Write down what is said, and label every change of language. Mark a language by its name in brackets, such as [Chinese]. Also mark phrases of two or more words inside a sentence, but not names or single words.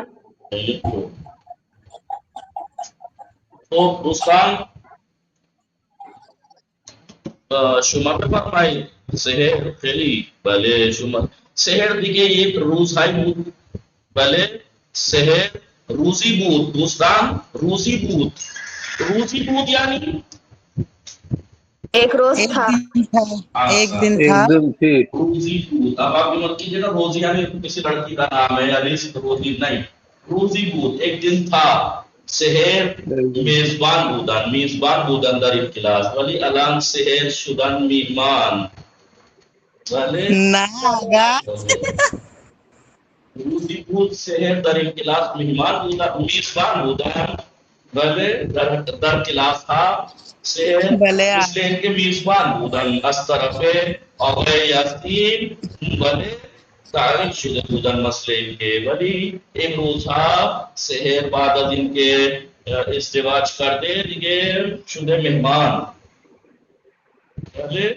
[Persian] خیلی خوب. خب دوستان شما بفرمایید. سحر خیلی بله شما سحر دیگه یک روزهای بود. بله سحر روزی بود دوستان. روزی بود. روزی بود یعنی [Urdu] ایک روز تھا. ایک دن تھا. [Persian] روزی بود. [Urdu] اب آپ مت کیجیے نا روزی یعنی کسی لڑکی کا نام ہے یا روزی نہیں. [Persian] روزی بود [Urdu] ایک دن تھا. [Persian] سحر میزبان بودن. میزبان بودن در این کلاس ولی الان سحر شدن میهمان. بله نه آقا. روزی بود سحر در این کلاس میهمان بودن میزبان بودن. بله در کلاس ها سحر بله [Urdu] اس لیے کہ [Persian] میزبان بودن از طرف آقای یاسین. بله تعریف شده بودن مسئله که ولی امروز ها سحر بعد از اینکه ازدواج کرده دیگه شده مهمان. بله